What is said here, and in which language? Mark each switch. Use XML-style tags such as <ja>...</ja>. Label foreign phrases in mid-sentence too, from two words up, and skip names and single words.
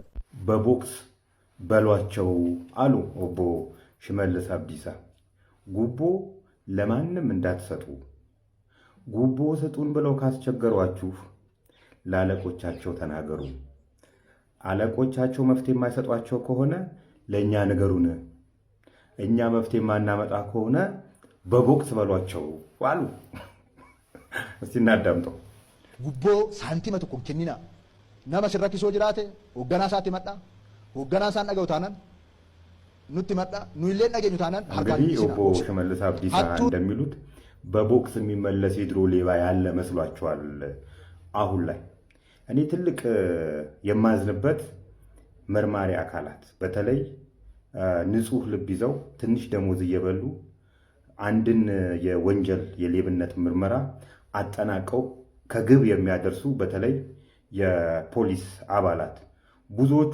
<am>በቦክስ በሏቸው አሉ ኦቦ ሽመልስ አብዲሳ። ጉቦ ለማንም እንዳትሰጡ፣ ጉቦ ስጡን ብለው ካስቸገሯችሁ ለአለቆቻቸው ተናገሩ። አለቆቻቸው መፍትሄ የማይሰጧቸው ከሆነ ለእኛ ንገሩን። እኛ መፍትሄ የማናመጣ ከሆነ በቦክስ በሏቸው አሉ። እስቲ እናዳምጠው።</am> <om>ጉቦ ሳንቲም ተኮ ከኒና nama sirrakkisoo jiraate hoogganaa isaatti madda hoogganaa isaan dhaga'u taanaan nutti madda nu illee dhageenyu taanaan harkaan</om> <am>ኦቦ ሽመልስ አብዲሳ እንደሚሉት በቦክስ የሚመለስ የድሮ ሌባ ያለ መስሏቸዋል። አሁን ላይ እኔ ትልቅ የማዝንበት መርማሪ አካላት በተለይ ንጹህ ልብ ይዘው ትንሽ ደሞዝ እየበሉ አንድን የወንጀል የሌብነት ምርመራ አጠናቀው ከግብ የሚያደርሱ በተለይ የፖሊስ አባላት ብዙዎቹ</am>